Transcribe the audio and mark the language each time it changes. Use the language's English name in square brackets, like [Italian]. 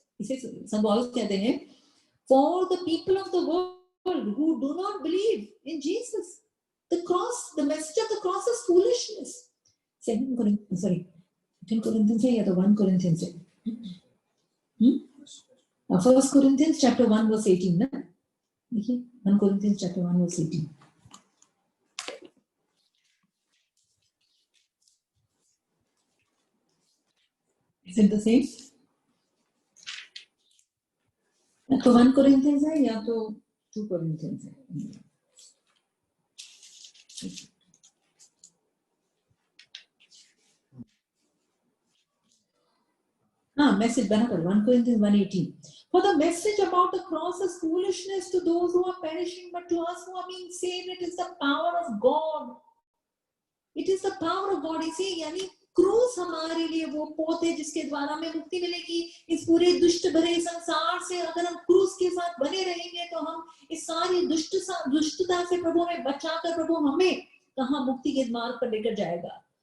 [Hindi] इसे संभव कहते हैं, [English] for the people of the world who do not believe in Jesus. The cross, the message of the cross is foolishness. [Hindi] 2 Corinthians या तो 1 Corinthians है। 1 Corinthians chapter 1 verse 18 ना, देखिए 1 Corinthians chapter 1 verse 18। [English] Is it the same? [Hindi] तो 1 Corinthians है या तो 2 Corinthians है। हाँ, मैसेज बना कर 1 Corinthians 1:18। [English] For the message about the cross is foolishness to those who are perishing, but to us who are being saved, it is the power of God. It is the power of God. [Hindi] इसे यानी क्रूस हमारे लिए वो पोत है जिसके द्वारा हमें मुक्ति मिलेगी। इस पूरे दुष्ट भरे संसार से अगर हम क्रूस के साथ बने रहेंगे तो हम इस सारी दुष्टता से प्रभु हमें बचाकर प्रभु हमें कहाँ मुक्ति के मार्ग पर लेकर जाएगा।